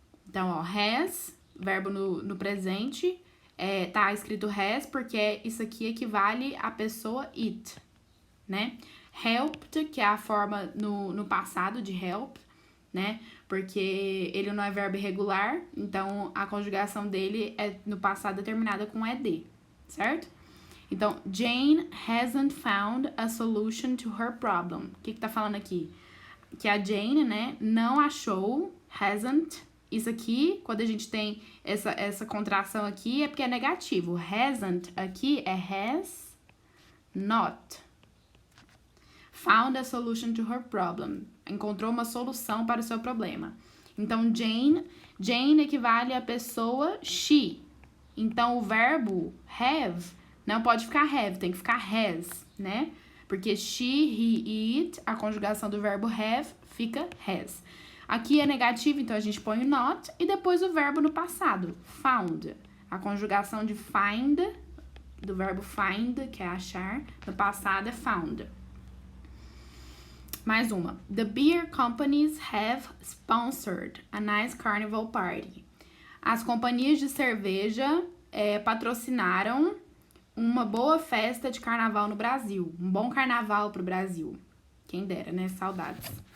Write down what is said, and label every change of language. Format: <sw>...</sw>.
<pt>Então, ó, has, verbo no presente, tá escrito has porque isso aqui equivale à pessoa it, né? Helped, que é a forma no passado de help, né? Porque ele não é verbo irregular, então a conjugação dele é no passado terminada com ed, certo?</pt> <en>Então, Jane hasn't found a solution to her problem.</en> <pt>O que tá falando aqui? Que a Jane, né, não achou, hasn't. Isso aqui, quando a gente tem essa contração aqui, é porque é negativo.</pt> <en>Hasn't</en> <pt>aqui é</pt> <en>has not found a solution to her problem.</en> <pt>Encontrou uma solução para o seu problema. Então, Jane equivale à pessoa she. Então, o verbo have não pode ficar have, tem que ficar has, né? Porque she, he, it, a conjugação do verbo have fica has. Aqui é negativo, então a gente põe o not e depois o verbo no passado, found. A conjugação de find, do verbo find, que é achar, no passado é found. Mais uma.</pt> <en>The beer companies have sponsored a nice carnival party.</en> <pt>As companhias de cerveja patrocinaram uma boa festa de carnaval no Brasil. Um bom carnaval pro Brasil. Quem dera, né? Saudades.</pt>